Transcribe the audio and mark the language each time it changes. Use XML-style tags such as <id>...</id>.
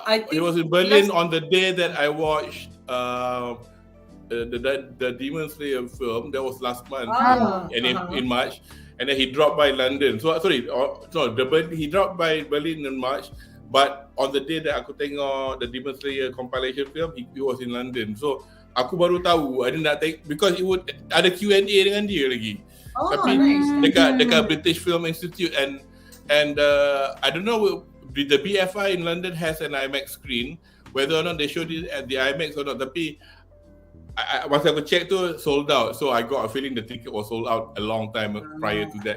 <en>He was in Berlin on the day that I watched the Demon Slayer film. That was last month, in March. And then he dropped by London. He dropped by Berlin in March. But on the day that</en> <ms>aku tengok</ms> <en>the Demon Slayer compilation film, he was in London.</en> <ms>So aku baru tahu, ada nak take,</ms> <en>because it would</en> <ms>ada Q&A dengan dia lagi. Tapi dekat</ms> <en>British Film Institute and I don't know, the BFI in London has an IMAX screen, whether or not they showed it at the IMAX or not.</en> <ms>Tapi masa aku</ms> <en>check tu sold out, so I got a feeling the ticket was sold out a long time prior to that.</en>